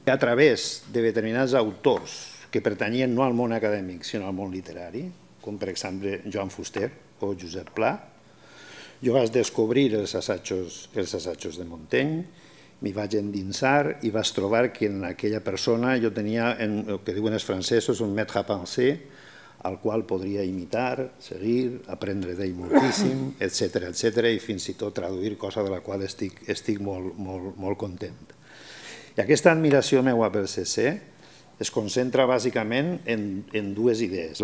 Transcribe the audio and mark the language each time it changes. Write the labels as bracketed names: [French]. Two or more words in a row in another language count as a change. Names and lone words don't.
[Catalan] A través de determinats autors que pertanyien no al món acadèmic sinó al món literari, com per exemple Joan Fuster o Josep Pla, jo vaig descobrir els assajos de Montaigne, m'hi vaig endinsar i vaig trobar que en aquella persona jo tenia el que diuen els francesos [French] un maître à penser [Catalan] al qual podria imitar, seguir, aprendre d'ell moltíssim, etc. i fins i tot traduir, cosa de la qual estic molt content. I aquesta admiració meua pel CC es concentra bàsicament en dues idees.